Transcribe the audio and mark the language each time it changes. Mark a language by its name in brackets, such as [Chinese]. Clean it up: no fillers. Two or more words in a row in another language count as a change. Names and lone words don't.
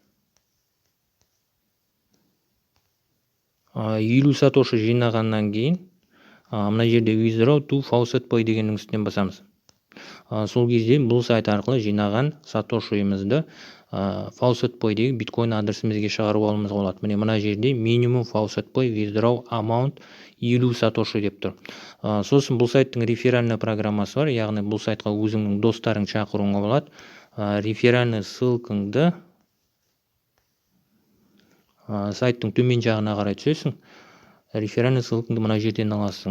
[Kazakh] 50 сатоши жинағаннан кейін мына жерде [English] Withdraw to [Kazakh] Faucet.pay дегеннің үстінен басамыз. Сол кезде бұл сайт арқылы жинаған сатошиымызды Faucet.pay-дегі биткоин адресімізге шығарып алуымызға болады. Міне мына жерде [English] minimum Faucet.pay withdraw amount [Kazakh] 50 сатоши деп тұр. Сосын бұл сайттың реферальный программасы бар, яғни бұл сайтқа өзіңнің достарың шақыруыңа болады. Реферальный ссылкаңды сайттың төмен жағына қарай түсесің. Реферальный ссылкаңды мына жерден аласың.